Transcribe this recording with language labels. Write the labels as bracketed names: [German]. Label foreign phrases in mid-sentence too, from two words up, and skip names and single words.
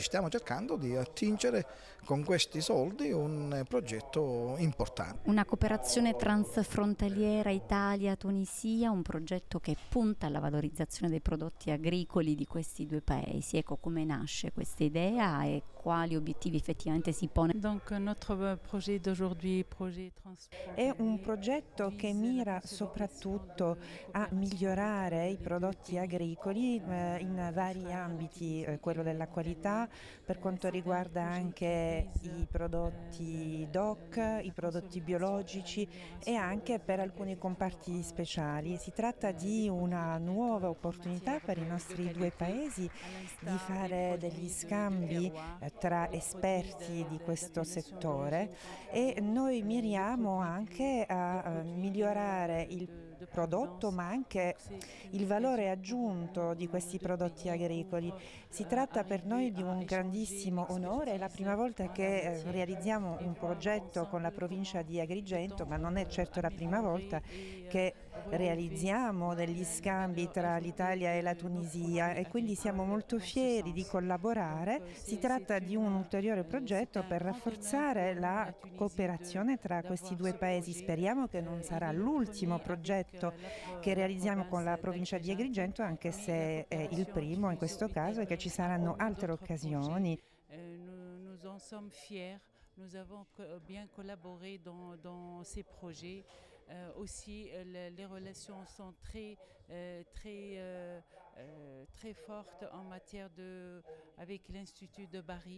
[Italian] Stiamo cercando di attingere con questi soldi un progetto importante. Una cooperazione transfrontaliera Italia-Tunisia, un progetto che punta alla valorizzazione dei prodotti agricoli di questi due paesi. Ecco come nasce questa idea e quali obiettivi effettivamente si pone. [French] Donc notre projet d'aujourd'hui, projet [Italian] È un [French] transfrontalier, [Italian] progetto che [French] vise la [Italian] mira soprattutto [French] consolidation de [Italian] a [French] coopération [Italian] migliorare i [French] avec les deux [Italian] prodotti [French] pays, [Italian] agricoli in [French] qui [Italian] vari [French] sera [Italian] ambiti, [French] l'utilisation [Italian] quello [French] du [Italian] della qualità [French] matériel. [Italian] per quanto [French] C'est un [Italian] riguarda [French] projet qui [Italian] anche [French] vise [Italian] i prodotti DOC, i [French] la [Italian] prodotti [French] consolidation et [Italian] biologici e [French] l'amélioration [Italian] anche per [French] des [Italian] alcuni [French] futurs [Italian] comparti speciali. Si tratta [French] des [Italian] di [French] produits [Italian] una nuova [French] agricoles en [Italian] opportunità [French] matière [Italian] per i [French] de [Italian] nostri due [French] qualité, [Italian] paesi [French] à [Italian] di [French] l'instar des [Italian] fare degli [French] produits de [Italian] scambi [French] terroir, [Italian] tra [French] des produits [Italian] esperti di questo [French] d'appellation [Italian] settore [French] d'origine [Italian] e [French] contrôlée, [Italian] noi [French] de [Italian] miriamo [French] produits bio, [Italian] anche [French] de [Italian] a [French] produits [Italian] migliorare il [French] de [Italian] prodotto, [French] provenance. [Italian] ma anche [French] Donc c'est une [Italian] il valore [French] occasion pour [Italian] aggiunto di [French] nos [Italian] questi [French] deux [Italian] prodotti [French] pays [Italian] agricoli. [French] pour [Italian] Si tratta per [French] arriver [Italian] noi di [French] à [Italian] un [French] échanger [Italian] grandissimo onore, è la [French] l'expertise [Italian] prima volta [French] en la [Italian] che [French] matière [Italian] realizziamo [French] et [Italian] un [French] voir [Italian] progetto con la [French] ensemble [Italian] provincia [French] comment [Italian] di Agrigento, [French] peut-on [Italian] ma non è certo la prima volta [French] améliorer et [Italian] che [French] relever [Italian] realizziamo degli [French] la [Italian] scambi [French] valeur [Italian] tra [French] ajoutée [Italian] l'Italia e la [French] de nos [Italian] Tunisia [French] produits [Italian] e quindi siamo [French] agricoles [Italian] molto [French] dans ce [Italian] fieri di [French] sens. Donc [Italian] collaborare. Si tratta di un ulteriore [French] c'est [Italian] progetto [French] un [Italian] per [French] grand honneur [Italian] rafforzare [French] pour nous, [Italian] la [French] la Tunisie, [Italian] cooperazione tra questi [French] d'avoir [Italian] due [French] ce [Italian] paesi. [French] projet. [Italian] Speriamo che non sarà [French] Il est [Italian] l'ultimo [French] couronné avec [Italian] progetto che [French] la [Italian] realizziamo con [French] province [Italian] la provincia di [French] d'Agrigento, [Italian] Agrigento, anche [French] mais la [Italian] se è il [French] coopération [Italian] primo in questo caso e che ci [French] tuniso-italienne a [Italian] saranno [French] connu [Italian] altre [French] d'autres projets. [Italian] occasioni. [French] Nous en sommes fiers. Nous avons bien collaboré dans ces projets. Aussi, les relations sont très fortes en matière avec l'Institut de Bari.